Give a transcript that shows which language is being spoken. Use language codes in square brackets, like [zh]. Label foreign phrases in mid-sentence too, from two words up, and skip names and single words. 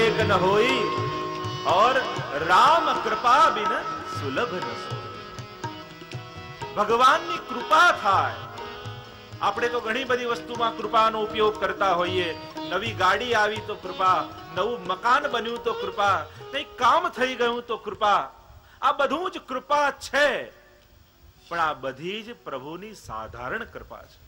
[awa] न होई और राम कृपा बिन सुलभ न सोई. [gu] ભગવાનની કૃપા થાય. આપણે તો ઘણી બધી વસ્તુમાં કૃપાનો ઉપયોગ કરતા હોઈએ. નવી ગાડી આવી તો કૃપા, નવું મકાન બન્યું તો કૃપા, કંઈક કામ થઈ ગયું તો કૃપા. આ બધું જ કૃપા છે, પણ આ બધી જ પ્રભુની સાધારણ કૃપા છે.